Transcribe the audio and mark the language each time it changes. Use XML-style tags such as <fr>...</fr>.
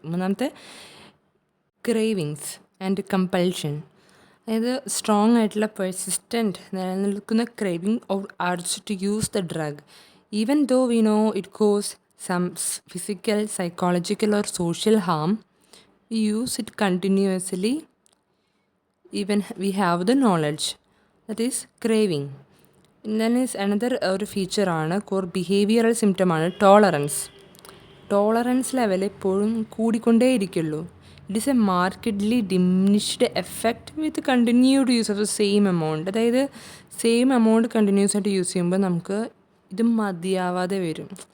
<en>മൂന്നാമത്തെ cravings and compulsion. അതായത് strong ആയിട്ടുള്ള പെർസിസ്റ്റൻറ്റ് നിലനിൽക്കുന്ന craving or urge to use the drug even though we know it cause some physical, psychological or social harm. We use it continuously even we have the knowledge. That is craving. Then is another ഒരു ഫീച്ചറാണ് core behavioural സിംറ്റമാണ് tolerance.</en> <ml>Tolerance level എപ്പോഴും കൂടിക്കൊണ്ടേയിരിക്കുള്ളൂ.</ml> <en>It is a markedly diminished effect with continued use of the same amount.</en> <ml>അതായത് same amount continuous ആയിട്ട് use ചെയ്യുമ്പോൾ നമുക്ക് ഇത് മതിയാവാതെ വരും.</ml>